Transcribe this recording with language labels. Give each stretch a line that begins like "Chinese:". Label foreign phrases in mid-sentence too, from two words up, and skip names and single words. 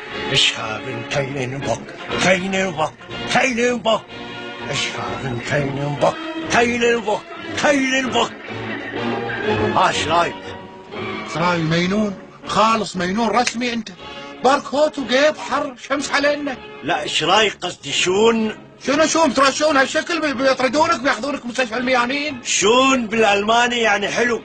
German: Ich habe keinen Bock, keinen Bock, keinen Bock. Ich habe keinen Bock, keinen Bock, keinen Bock.
Arabic: ايش رايك؟ راي مينون خالص، مينون رسمي انت. باركوت وقيض حر شمس علينا. لا ايش رايك قصدي شون؟ شون ترشون هالشكل بيطردونك بياخذونك مستشفى الميانين. شون بالالماني يعني حلو.